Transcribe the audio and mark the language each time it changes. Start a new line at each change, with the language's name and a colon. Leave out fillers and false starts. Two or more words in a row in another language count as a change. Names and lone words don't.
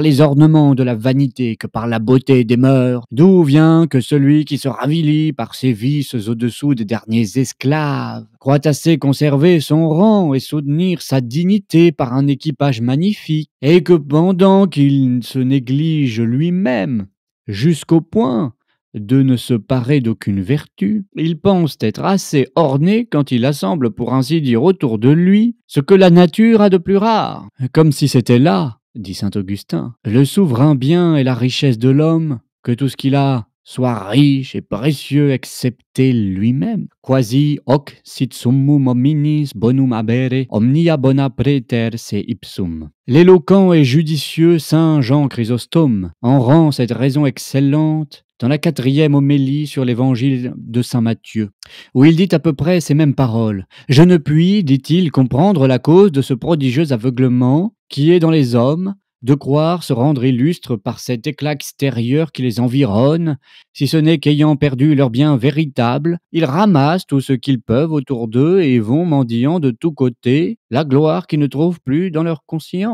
French: les ornements de la vanité que par la beauté des mœurs, d'où vient que celui qui se ravilit par ses vices au-dessous des derniers esclaves croit assez conserver son rang et soutenir sa dignité par un équipage magnifique, et que pendant qu'il se néglige lui-même, jusqu'au point de ne se parer d'aucune vertu, il pense être assez orné quand il assemble pour ainsi dire autour de lui ce que la nature a de plus rare. Comme si c'était là, dit saint Augustin, le souverain bien et la richesse de l'homme, que tout ce qu'il a soit riche et précieux excepté lui-même.
Latin: Quasi hoc sit summum hominis bonum habere, omnia bona praeter se ipsum.
French: L'éloquent et judicieux saint Jean Chrysostome en rend cette raison excellente dans la 4e homélie sur l'évangile de saint Matthieu, où il dit à peu près ces mêmes paroles. « Je ne puis, dit-il, comprendre la cause de ce prodigieux aveuglement qui est dans les hommes, de croire se rendre illustres par cet éclat extérieur qui les environne, si ce n'est qu'ayant perdu leur bien véritable, ils ramassent tout ce qu'ils peuvent autour d'eux et vont mendiant de tous côtés la gloire qu'ils ne trouvent plus dans leur conscience.